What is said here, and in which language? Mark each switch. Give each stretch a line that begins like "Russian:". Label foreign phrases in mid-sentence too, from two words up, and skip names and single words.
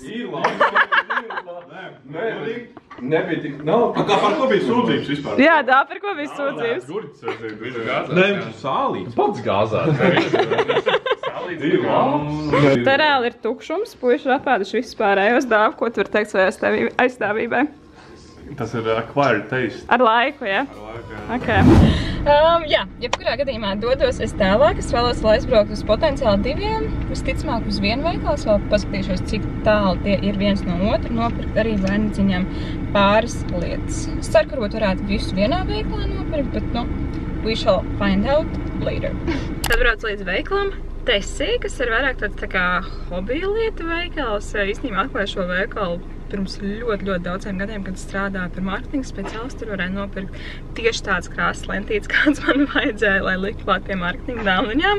Latvian: Ir labs. Nē, nebija tik nav. Tā par ko bija sūdzības vispār? Jā, tā par ko bija sūdzības? Gurķis ir gāzāts. Nē, sālīts. Pats gāzāts. Sālīts ir labs. Tā reāli ir tukšums, puiši ir apēduši visus pārējos dāvu, ko tu var teikt savai aizstāvībai. Tas ir
English: acquired taste.
Latvian: Ar laiku, jā? Ar laiku, jā. Okay. Jā, jebkurā gadījumā dodos es tālāk. Es vēlos, lai aizbraukt uz potenciāli 2, visticamāk uz 1 veikalu. Es vēl paskatīšos, cik tālu tie ir viens no otra, nopirkt arī vainadziņām pāris lietas. Es ceru, ka varētu visu vienā veikalā nopirkt, bet, nu,
English: we shall find out later.
Latvian: Tad brauc līdz veikalam Tesī, kas ir vairāk tāds tā kā hobija lieta veikals. Īstenībā atklāju šo veikalu pirms ļoti daudziem gadiem, kad strādāju par mārketinga speciālistu, tur varēja nopirkt tieši tāds krāsas lentītes, kāds man vajadzēja, lai likt klāt pie mārketinga dāmliņām.